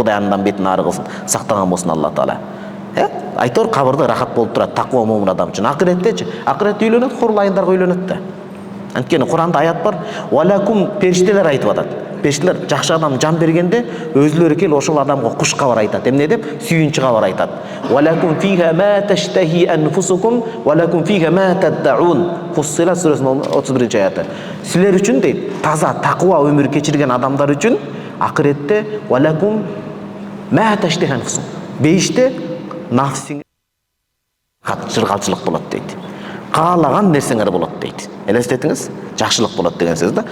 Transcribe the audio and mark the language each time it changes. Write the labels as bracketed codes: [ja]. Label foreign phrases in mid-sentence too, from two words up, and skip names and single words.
[ky] Кудай андан бетин ары кылсын, сактаган болсун Алла Таала. Айтор кабырда рахат болуп турат таква момун адам үчүн. Акыреттечи, акырет үйлөнөт, хурлайындарга үйлөнөт да. Анткени Куранда аят бар, «Валакум» периштелер айтып атат. Периштелер жакшы адам жан бергенде өзлөрү келип ошол адамга куш кабар айтат. Эмне деп? Сүйүнчү кабар айтат. [ar] «ولكم فيها ما تشتهي أنفسكم ولكم فيها ما تدعون». [ky] Фуссилат сүрөсүнүн 31-аяты. Силер үчүн дейт, таза таква өмүр кечирген адамдар үчүн акыретте [ar] «ولكم ما تشتهي أنفسكم». [ky] Бейиште нафсиң жыргалчылык болот дейт. Каалаган нерсеңер болот дейт. Элестетиңиз, жакшылык болот деген сөз да.